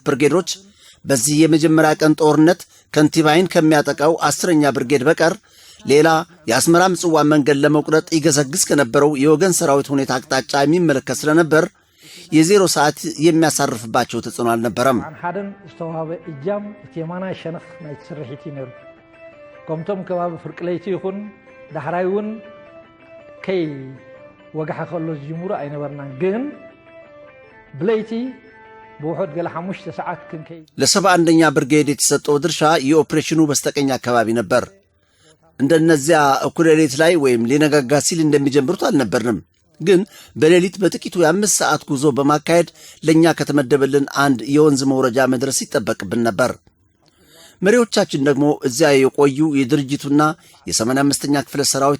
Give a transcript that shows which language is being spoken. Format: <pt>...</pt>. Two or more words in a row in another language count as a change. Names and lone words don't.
<am>ብርጌዶች በዚህ የመጀመሪያ ቀን ጦርነት ከንቲባይን ከሚያጠቃው 10ኛ ብርጌድ በቀር ሌላ የአስመራ ምጽዋ መንገድ ለመቁረጥ ይገሰግስ ከነበረው የወገን ሰራዊት ሁኔታ አቅጣጫ የሚመለከት ስለነበር የዜሮ ሰዓት የሚያሳርፍባቸው ተጽዕኖ አልነበረም።</am> <ti>ሓደን ዝተዋሃበ እጃም የማና ሸነኽ ናይ ትስርሒት ነሩ ከምቶም ከባቢ ፍርቅለይቲ ይኹን ዳሕራይውን ከይ ወጋሕ ከሎ ዝጅምሩ አይነበርናን ግን ብለይቲ በውሑድ ገለ 5 ሰዓት ክንከይ</ti> <am>ለ71ኛ ብርጌድ የተሰጠው ድርሻ የኦፕሬሽኑ በስተቀኝ አካባቢ ነበር። እንደነዚያ እኩለ ሌሊት ላይ ወይም ሊነጋጋ ሲል እንደሚጀምሩት አልነበርንም። ግን በሌሊት በጥቂቱ የ5 ሰዓት ጉዞ በማካሄድ ለኛ ከተመደበልን አንድ የወንዝ መውረጃ መድረስ ይጠበቅብን ነበር። መሪዎቻችን ደግሞ እዚያ የቆዩ የድርጅቱና የ85ኛ ክፍለ ሰራዊት</am>